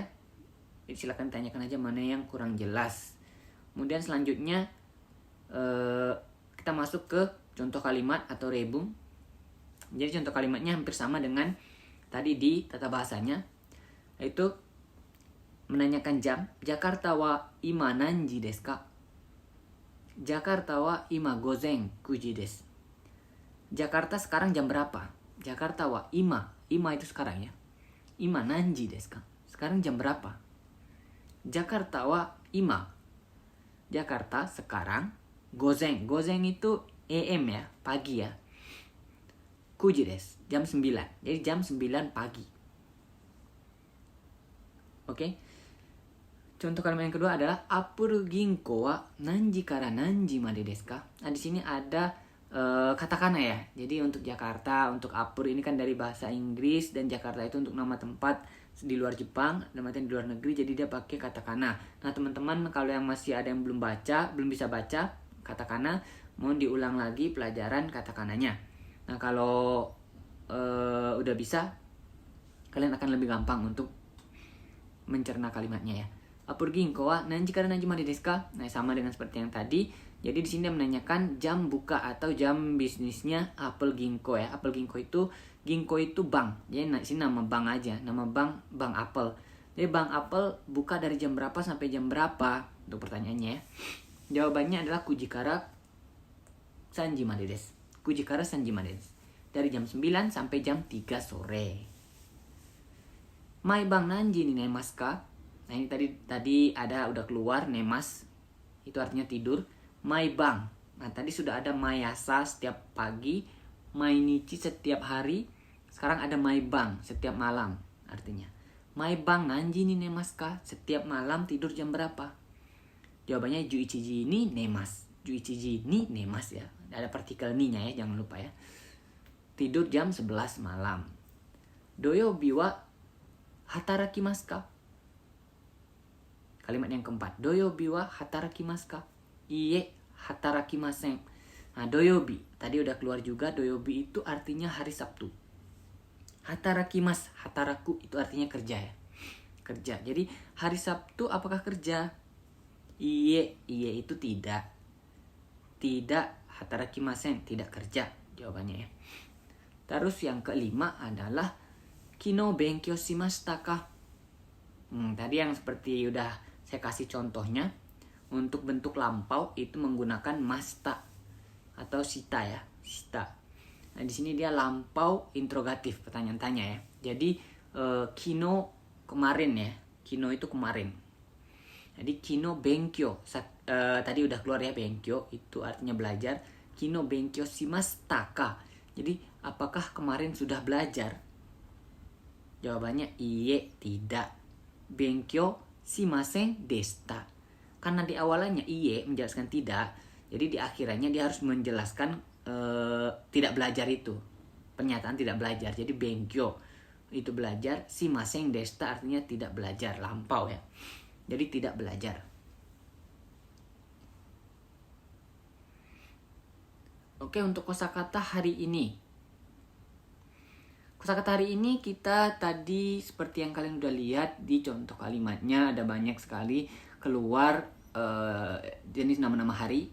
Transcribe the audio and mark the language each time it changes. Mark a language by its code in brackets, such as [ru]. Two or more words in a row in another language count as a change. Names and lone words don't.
[id] Silakan tanyakan aja mana yang kurang jelas. Kemudian selanjutnya kita masuk ke contoh kalimat atau rebung. Jadi contoh kalimatnya hampir sama dengan tadi di tata bahasanya, yaitu menanyakan jam. [ja] Jakarta wa ima nanji desu ka? Jakarta wa ima gozen 9 desu. [id] Jakarta sekarang jam berapa? [ja] Jakarta wa ima [id] itu sekarang ya. [ja] Ima nanji desu ka? Sekarang jam berapa? Jakarta wa ima. [id] Jakarta sekarang gozen. Gozen itu AM ya, pagi ya. 9 desu, jam 9. Jadi jam 9 pagi. Oke. Contoh kalimat yang kedua adalah [ja] Apple Ginko wa nanji kara nanji made desu ka? [id] Nah, di sini ada katakana ya. Jadi untuk Jakarta, untuk Apple ini kan dari bahasa Inggris, dan Jakarta itu untuk nama tempat di luar Jepang, nama di luar negeri, jadi dia pakai katakana. Nah, teman-teman kalau yang masih ada yang belum bisa baca katakana, mohon diulang lagi pelajaran katakananya. Nah, kalau udah bisa, kalian akan lebih gampang untuk mencerna kalimatnya ya. [ja] Apur ginko wa nanji kara nanji made desu ka? [id] Nah, sama dengan seperti yang tadi. Jadi di sini dia menanyakan jam buka atau jam bisnisnya Apple Ginko ya. Apple Ginko itu bank. Jadi di sini nama bank aja, nama bank Apple. Jadi bank Apple buka dari jam berapa sampai jam berapa? Untuk pertanyaannya ya. Jawabannya adalah [ja] kujikara sanji made desu. Kujikara sanji made desu. [id] Dari jam 9 sampai jam 3 sore. [ja] Mai bang nanji ni nemasu ka? [id] Nah, ini tadi ada udah keluar nemas. Itu artinya tidur. [ja] Mai bang. [id] Nah, tadi sudah ada mayasa setiap pagi, mainichi setiap hari. Sekarang ada [ja] mai bang [id] setiap malam artinya. [ja] Mai bang nanji ni nemasu ka? [id] Setiap malam tidur jam berapa? [ja] Jawabannya juichiji ni nemas. Juichiji ni nemas ya. [id] Ada partikel ni-nya ya, jangan lupa ya. Tidur jam 11 malam. [ja] Doyobi wa hatarakimasu ka? [id] Kalimat yang keempat, [ja] doyobi wa hatarakimasu ka? Iye, hatarakimasen. [id] Nah, doyobi, tadi udah keluar juga, doyobi itu artinya hari Sabtu. [ja] Hatarakimasu, hataraku [id] itu artinya kerja ya. Kerja. Jadi hari Sabtu apakah kerja? Iye itu tidak. Tidak, hatarakimasen, tidak kerja. jawabannya ya. Terus yang kelima adalah [ja] kino benkyou shimashita ka. [id] Tadi yang seperti udah saya kasih contohnya, untuk bentuk lampau itu menggunakan masta atau shita ya, shita. Nah di sini dia lampau interrogatif, pertanyaan tanya ya. Jadi kino kemarin ya, kino itu kemarin. Jadi [ja] kino benkyou [id] tadi udah keluar ya, benkyou itu artinya belajar. [ja] Kino benkyou shimashita ka. [id] Jadi apakah kemarin sudah belajar? Jawabannya iye, tidak. [ja] Benkyou shimasen deshita. [id] Karena di awalannya iye menjelaskan tidak, jadi di akhirannya dia harus menjelaskan tidak belajar itu. Pernyataan tidak belajar. Jadi benkyou itu belajar, [ja] shimasen deshita [id] artinya tidak belajar, lampau ya. Jadi tidak belajar. Oke, untuk kosakata hari ini. Kosakata hari ini kita tadi seperti yang kalian udah lihat di contoh kalimatnya, ada banyak sekali keluar jenis nama-nama hari.